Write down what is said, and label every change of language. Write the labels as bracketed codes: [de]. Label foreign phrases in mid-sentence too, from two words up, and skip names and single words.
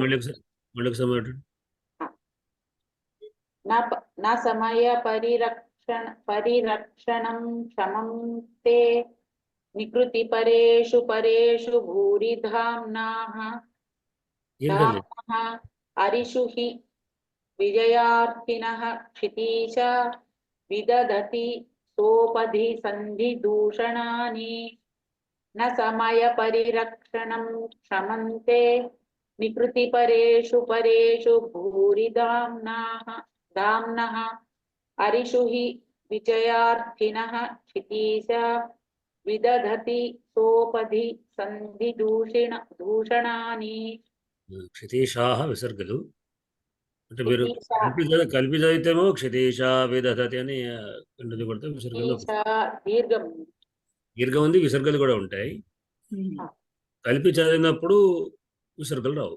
[sa] నసమయ పరిరక్షణం క్షమంతే నికృతి పరేషు పరేషు భూరిధామ్నః హరిషు विजयार्थिनः क्षितीश विदधति सोपधि सन्धिदूषणानि न समयपरिरक्षणं क्षमन्ते निकृतिपरेषु परेषु दाम्नः अरिषु हि विजयार्थिनः क्षितीश विदधति सोपधि दूषणानि [te] క్షితీషాः విసర్గలు అంటే మీరు క్షితీష. కలిపి చదివితేమో క్షితీషా విదధతి అని కంటిన్యూ కొడితే విసర్గలు దీర్ఘం దీర్ఘం ఉంది, విసర్గలు కూడా ఉంటాయి. కలిపి చదివినప్పుడు విసర్గలు రావు.